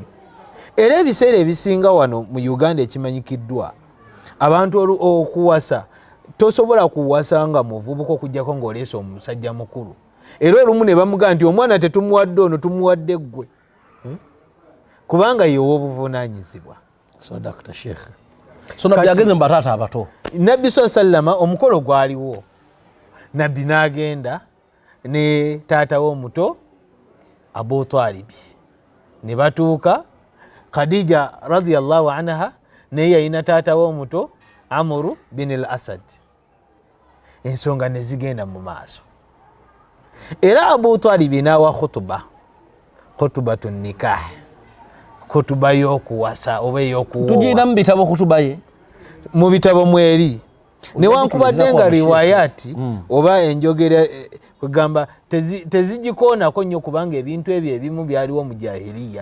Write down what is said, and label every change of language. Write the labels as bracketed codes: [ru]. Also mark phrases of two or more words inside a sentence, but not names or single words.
[lg] Era ebiseera ebisinga wano mu Uganda ekimanyikiddwa abantu okuwasa tosobola kuwasanga muvubuka okujjako ng'oleese omusajja mukulu era olumu ne bamugaa nti omwana tetumuwadde ono tumuwadde ggwe kubanga yewa obuvunaanyizibwa. So Dr. Sheikh so nabbi ageze mu bataata abato. Nabbi sallama omukolo gwaliwo, nabbi n'agenda ne taata we omuto Abu Talibi ne batuuka. Khadija [ar] رضي الله عنها [lg] naye yalina taata we omuto Amru bin al-Asad. Ensonga ne zigenda mu maaso era Abu Talibi n'awa [ar] خطبة النكاح, [lg] khutuba y'okuwasa oba ey'okuwoowa. Tugirina mu bitabo khutuba ye mu bitabo mweri newankubadde nga riwayati oba enjogera kugamba tezigikoonako nnyo kubanga ebintu ebyo ebimu byaliwo mu jahiliya.